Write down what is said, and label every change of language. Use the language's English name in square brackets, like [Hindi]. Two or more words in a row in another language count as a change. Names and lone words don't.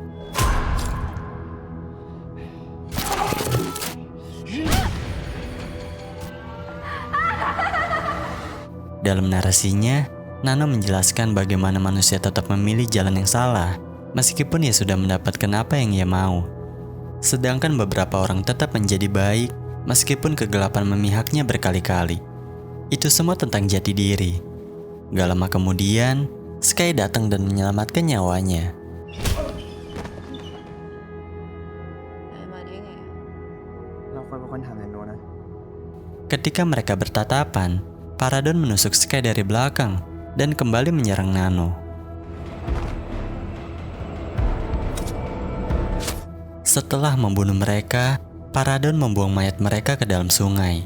[Indonesian] Dalam narasinya, Nano menjelaskan bagaimana manusia tetap memilih jalan yang salah, meskipun ia sudah mendapatkan apa yang ia mau. Sedangkan beberapa orang tetap menjadi baik, meskipun kegelapan memihaknya berkali-kali. Itu semua tentang jati diri. Gak lama kemudian, Sky datang dan menyelamatkan nyawanya. [Thai] มาได้ไง เราควรเป็นคนถามแนนโนนะ [Indonesian] Ketika mereka bertatapan, Paradon menusuk Sky dari belakang dan kembali menyerang Nano. Setelah membunuh mereka, Paradon membuang mayat mereka ke dalam sungai.